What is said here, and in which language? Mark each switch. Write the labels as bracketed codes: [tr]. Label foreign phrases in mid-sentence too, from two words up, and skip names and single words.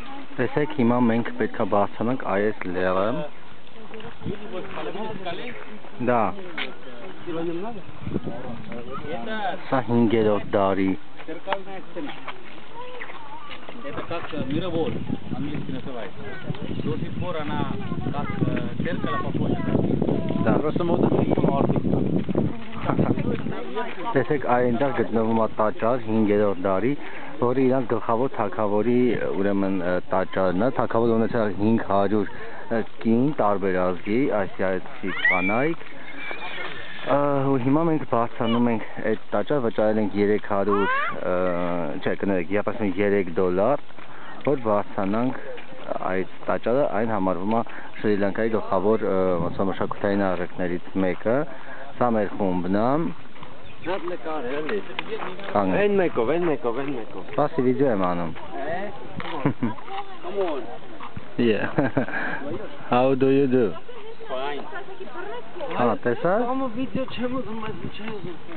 [hy] Տեսեք հիմա մենք պետք է բարձրանանք այս լեռը։ Դա։ Սա 5-րդ դարի։ [ru] Это как мировой, английский называется. До сих пор она как зеркало похожа. Да. Просто можно [hy] Տեսեք այնտեղ գտնվում է տաճար 5-րդ դարի, որը իրանց գլխավոր թագավորի ուրեմն տաճարն է, թագավորը ունեցել 500 կին տարբեր ազգի, ասիացի կանայք։ Ու հիմա մենք բարձրանում ենք այդ տաճար, վճարել ենք 3 դոլար, որ բարձրանանք այդ տաճարը, այն համարվում է Շրի Լանկայի գլխավոր մշակութային առարկաներից մեկը։ Սա մեր խումբն է։ Ven meco. Սպասի վիդեո եմ անում։ [en] Come on. Yeah. How do you do? Fine. [hy] Հա, տեսա՞։ Ama video չեմ ուզում,